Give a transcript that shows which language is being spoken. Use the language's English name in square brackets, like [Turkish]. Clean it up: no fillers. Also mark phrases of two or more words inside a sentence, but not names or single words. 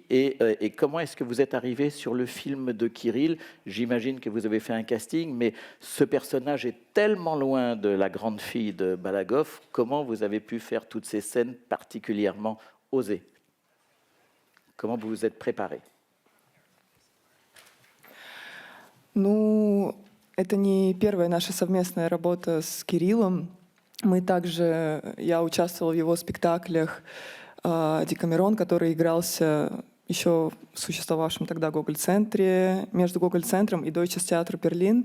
[French] Et comment est-ce que vous êtes arrivé sur le film de Kirill? J'imagine que vous avez fait un casting, mais ce personnage est tellement loin de la grande fille de Balagov. Comment vous avez pu faire toutes ces scènes particulièrement osées? Comment vous vous êtes préparé? [Russian] Ну, это не первая наша совместная работа с Кириллом. Я участвовала в его спектаклях «Декамерон», который игрался еще в существовавшем тогда Гоголь-центре, между Гоголь-центром и Deutsches Theater Berlin.